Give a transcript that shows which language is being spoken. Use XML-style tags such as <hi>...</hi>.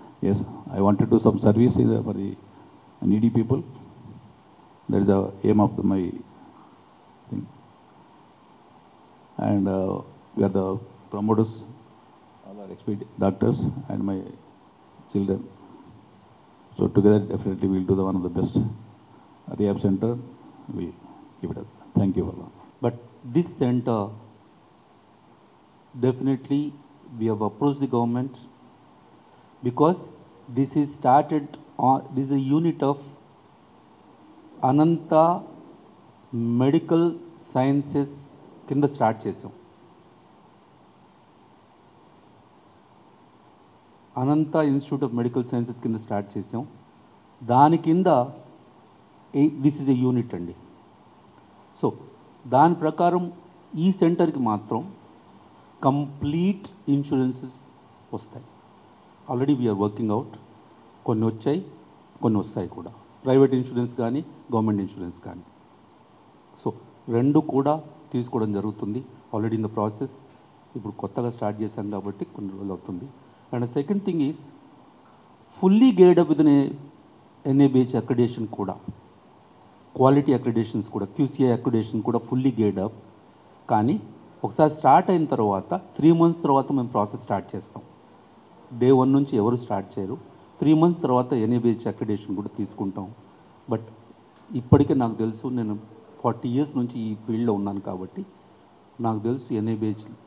<en>Yes, I wanted to some service for the needy people. That is the aim of my thing. And we are the promoters, all are expert doctors and my children. So together definitely we'll do the one of the best rehab center. We keep it up. Thank you all. But this center, definitely we have approached the government because this is started on, this is a unit of Ananta Medical Sciences</en> <te>కింద start చేసాం. అనంత institute of medical sciences కింద start చేసాం. దాని కింద</te> <en>this is a unit</en> <te>అండి. So దాని ప్రకారం ఈ సెంటర్కి మాత్రం కంప్లీట్ ఇన్సూరెన్సెస్ వస్తాయి.</te> <en>Already we are working out.</en> <te>కొన్ని వచ్చాయి, కొన్ని వస్తాయి కూడా, ప్రైవేట్ ఇన్సూరెన్స్ కానీ గవర్నమెంట్ ఇన్సూరెన్స్ కానీ. సో రెండు కూడా తీసుకోవడం జరుగుతుంది.</te> <en>Already in the process.</en> <te>ఇప్పుడు కొత్తగా స్టార్ట్ చేశాం కాబట్టి కొన్ని రోజులు అవుతుంది.</te> <en>And the second thing is fully geared up with an NABH accreditation kuda, quality accreditations kuda, QCI accreditation kuda fully geared up.</en> <te>Kani ఒకసారి స్టార్ట్ అయిన తర్వాత 3 months తర్వాత మేము ప్రాసెస్ స్టార్ట్ చేస్తాం. డే 1 నుంచి ఎవరు స్టార్ట్ చేయరు. 3 months తర్వాత NABH accreditation కూడా తీసుకుంటాం. బట్ ఇప్పటికే నాకు తెలుసు, నేను 40 years నుంచి ఈ ఫీల్డ్లో ఉన్నాను కాబట్టి నాకు తెలుసు NABH.</te>